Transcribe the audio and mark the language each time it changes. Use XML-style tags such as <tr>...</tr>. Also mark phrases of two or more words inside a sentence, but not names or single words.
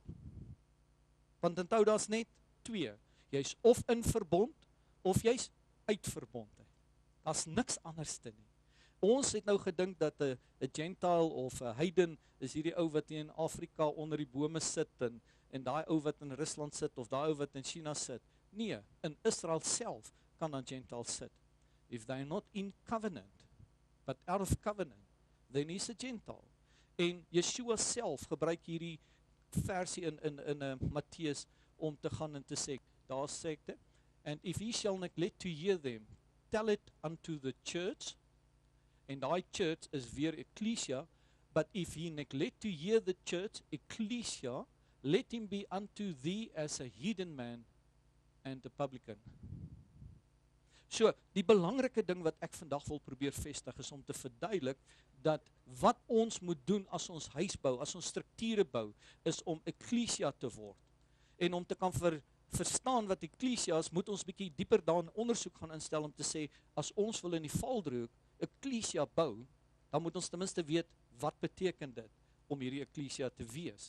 <af>Want onthou, daar's net twee. Jy's of in verbond, of jy's uit verbond. Daar's niks anders te nie. Ons het nou gedink dat 'n Gentile of 'n heiden is hierdie ou wat in Afrika onder die bome sit, en daai ou wat in Rusland sit, of daai ou wat in China sit. Nee, in Israel self kan dan Gentiles sit.</af> <en>If they are not in covenant, but out of covenant, then he's a Gentile.</en> <af>En Yeshua self gebruik hierdie versie in Matteus om te gaan en te sê, daar sê ek dit,</af> <en>and if he shall neglect to hear them, tell it unto the church,</en> <af>en die church is weer ecclesia,</af> <en>but if he neglect to hear the church, ecclesia, let him be unto thee as a heathen man and a publican.</en> <af>So, die belangrike ding wat ek vandag wil probeer vestig is om te verduidelik dat wat ons moet doen as ons huis bou, as ons strukture bou, is om ecclesia te word. En om te kan verstaan wat ecclesia is, moet ons bietjie dieper daarin ondersoek gaan instel om te sê, as ons wil in die valdroek ecclesia bou, dan moet ons ten minste weet, wat beteken dit om hierdie ecclesia te wees?</af>